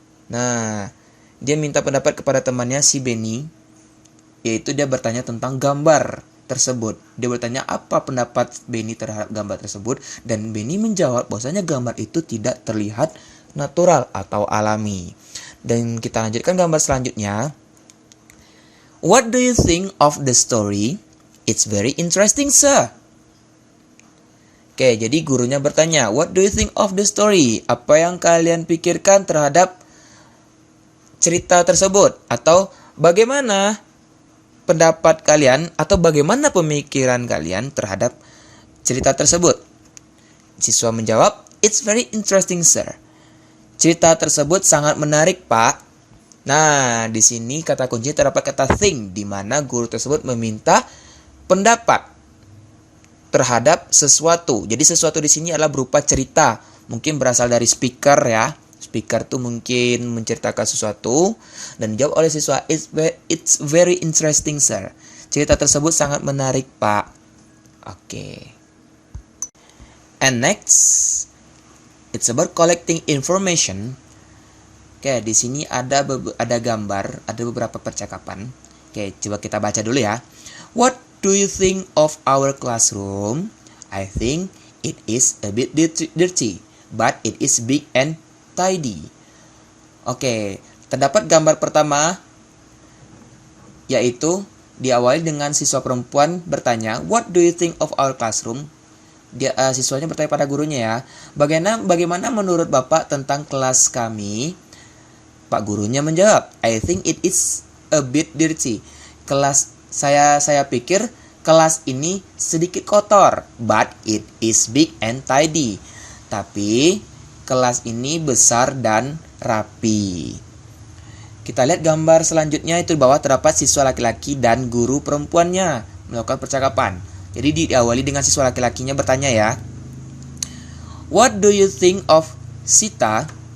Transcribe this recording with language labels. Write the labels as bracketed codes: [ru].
[id] Nah, dia minta pendapat kepada temannya si Benny, yaitu dia bertanya tentang gambar tersebut. Dia bertanya apa pendapat Benny terhadap gambar tersebut, dan Benny menjawab bahwasanya gambar itu tidak terlihat natural atau alami. Dan kita lanjutkan gambar selanjutnya. [en] What do you think of the story? It's very interesting, sir. [id] Oke, jadi gurunya bertanya, [en] what do you think of the story? [id] Apa yang kalian pikirkan terhadap cerita tersebut? Atau bagaimana pendapat kalian atau bagaimana pemikiran kalian terhadap cerita tersebut? Siswa menjawab, [en] it's very interesting, sir. [id] Cerita tersebut sangat menarik, Pak. Nah, di sini kata kunci terdapat kata think, di mana guru tersebut meminta pendapat terhadap sesuatu. Jadi sesuatu di sini adalah berupa cerita, mungkin berasal dari speaker ya. Speaker tuh mungkin menceritakan sesuatu dan dijawab oleh siswa, [en] it's very interesting, sir. [id] Cerita tersebut sangat menarik, Pak. Oke. [en] And next, it's about collecting information. [id] Oke, di sini ada gambar, ada beberapa percakapan. Oke, coba kita baca dulu ya. [en] What do you think of our classroom? I think it is a bit dirty, but it is big and tidy. [id] Oke, terdapat gambar pertama, yaitu diawali dengan siswa perempuan bertanya, [en] what do you think of our classroom? [id] Siswanya bertanya pada gurunya ya, bagaimana menurut Bapak tentang kelas kami? Pak gurunya menjawab, [en] I think it is a bit dirty. [id] Saya pikir kelas ini sedikit kotor, [en] but it is big and tidy. [id] Tapi kelas ini besar dan rapi. Kita lihat gambar selanjutnya, itu di bawah terdapat siswa laki-laki dan guru perempuannya melakukan percakapan. Jadi diawali dengan siswa laki-lakinya bertanya ya. [en] What do you think of Sita?